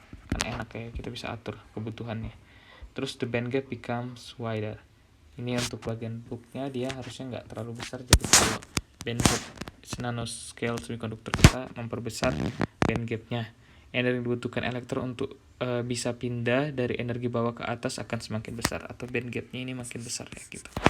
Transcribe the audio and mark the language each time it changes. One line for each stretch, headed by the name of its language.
Indonesian: Kan enak ya, kita bisa atur kebutuhannya. Terus
English: the band gap becomes wider.
Indonesian: Ini untuk bagian booknya dia harusnya nggak terlalu besar. Jadi kalau band gap nanoscale semiconductor kita memperbesar band gapnya. Energi yang dibutuhkan elektron untuk bisa pindah dari energi bawah ke atas akan semakin besar, atau band gapnya ini makin besar ya gitu.